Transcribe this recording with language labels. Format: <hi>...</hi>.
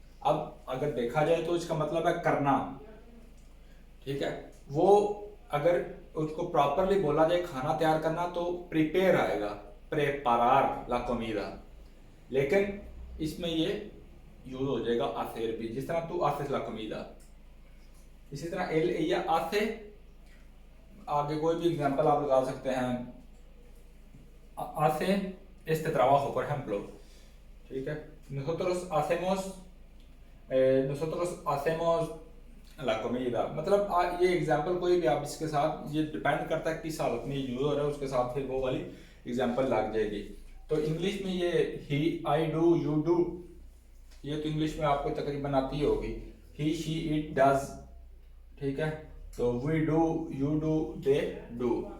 <hi>अब अगर देखा जाए तो इसका मतलब है करना। ठीक है, वो अगर उसको प्रॉपरली बोला जाए खाना तैयार करना तो प्रिपेयर आएगा,</hi> <es>प्रेपारार ला कमीदा।</es> <hi>लेकिन इसमें ये यूज हो जाएगा आसेर भी, जिस तरह</hi> <es>तू आसेस ला कमीदा।</es> <hi>इसी तरह एल या आसे, आगे कोई भी एग्जांपल आप लगा सकते हैं।</hi> <es>hace este trabajo, por ejemplo।</es> <hi>ठीक है,</hi> <es>nosotros hacemos la comida।</es> <hi>मतलब ये एग्जांपल कोई भी आप इसके साथ, ये डिपेंड करता है किस हालत में यूज हो रहा है, उसके साथ फिर वो वाली एग्जांपल लग जाएगी। तो इंग्लिश में ये ही,</hi> <en>I do, you do,</en> <hi>ये तो इंग्लिश में आपको तकरीबन आती ही होगी।</hi> <en>He, she, it, does.</en> <hi>ठीक है, तो</hi> <en>We do, you do, they do.</en>